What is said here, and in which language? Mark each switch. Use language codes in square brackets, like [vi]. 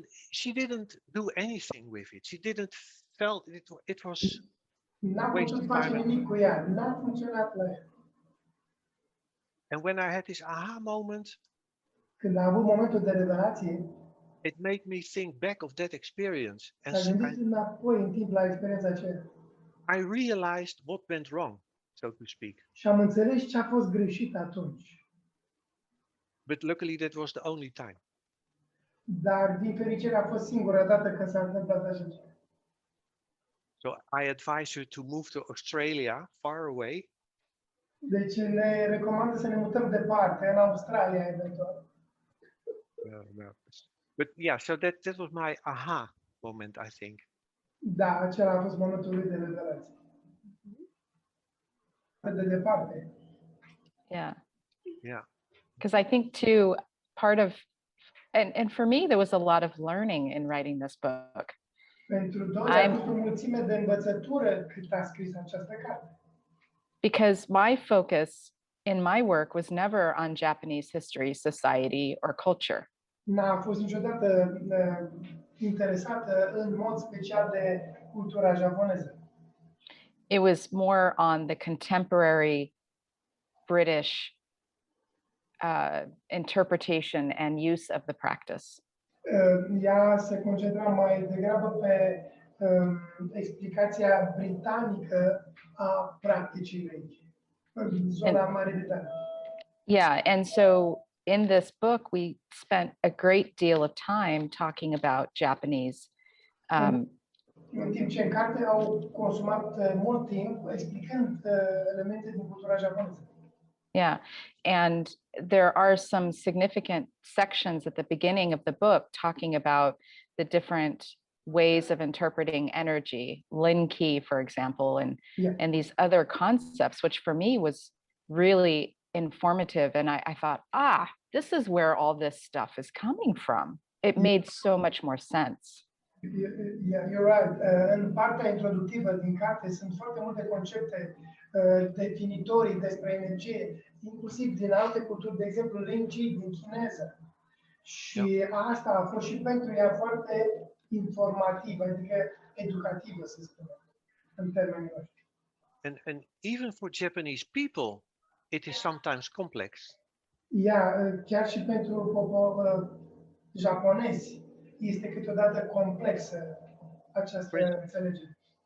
[en] She didn't do anything with it. She didn't felt it was [ro] N-a putut face nimic cu ea, n-a funcționat la ea. [en] And when I had this aha moment, [ro] când a avut momentul de revelație, [en] it made me think back of that experience. And [ro] s-a gândit înapoi în timp la experiența aceea. [en] I realized what went wrong. so to speak. [ro] Și am înțeles ce a fost greșit atunci. [en] But luckily that was the only time. [ro] Dar, din fericire, a fost singura dată când s-a întâmplat așa ceva. [en] So I advise you to move to Australia, far away, [ro] Deci ne recomandă să ne mutăm departe, în Australia, eventual. [en] no. But yeah, so that was my aha moment, I think. [ro] Da, acela a fost momentul lui de revelație. De departe. [en] Yeah. Yeah. Because I think too, part of, and for me, there was a lot of learning in writing this book. [ro] Pentru Dori a fost o mulțime de învățătură cât a scris această carte. [en] Because my focus in my work was never on Japanese history, society, or culture. [ro] N-a fost niciodată interesată în mod special de cultura japoneză. [en] It was more on the contemporary British interpretation and use of the practice. [ro] Ea se concentra mai degrabă pe explicația britanică a practicii Reiki, în zona Marii Britanii. [en] Yeah, and so in this book, we spent a great deal of time talking about Japanese. [ro] În timp ce în carte au consumat mult timp explicând elemente din cultura japoneză. [en] Yeah, and there are some significant sections at the beginning of the book talking about the different ways of interpreting energy, Lin-Ki, for example, and these other concepts, which for me was really informative. And I thought, this is where all this stuff is coming from. It made so much more sense. Yeah, you're right. [ro] În partea introductivă din carte sunt foarte multe concepte definitorii despre energie, inclusiv din alte culturi, de exemplu Lin-Ki din chineză. Și asta a fost și pentru ea foarte informativă, adică educativă, să spunem, în termenii noștri. [en] And even for Japanese people, it is sometimes complex. [ro] Chiar și pentru japonezi este câteodată complexă această înțelegere.